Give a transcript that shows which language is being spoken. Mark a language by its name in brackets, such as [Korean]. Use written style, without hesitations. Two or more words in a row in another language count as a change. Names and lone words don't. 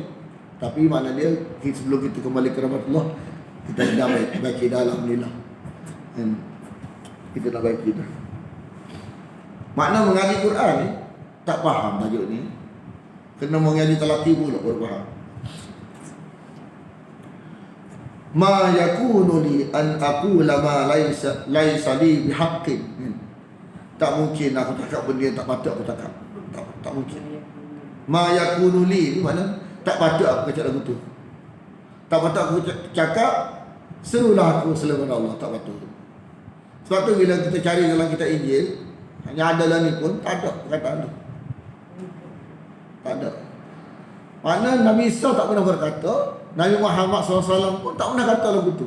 [Malay] Tapi makna dia sebelum kita kembali ke rahmat Allah, kita dah baik dah alhamdulillah. Dan kita dah baik dah. Makna mengaji Quran ni tak faham tajuk ni. Kena mengaji talaqi pula baru faham. [Arabic] ما يكون لي أن أقول ما ليس لي بحق. [Malay] Tak mungkin aku cakap benda yang tak patut aku cakap. Tak mungkin. [Arabic] ما يكون لي [Malay] ni mana tak patut aku cakap lagu tu. Tak patut aku cakap serulah aku selain Allah, tak patut. Sebab tu bila kita cari dalam kitab Injil, hanya ada lah ni pun tak ada perkataan tu. Tak ada. Mana Nabi Isa tak pernah berkata, Nabi Muhammad SAW pun tak pernah kata lagu tu.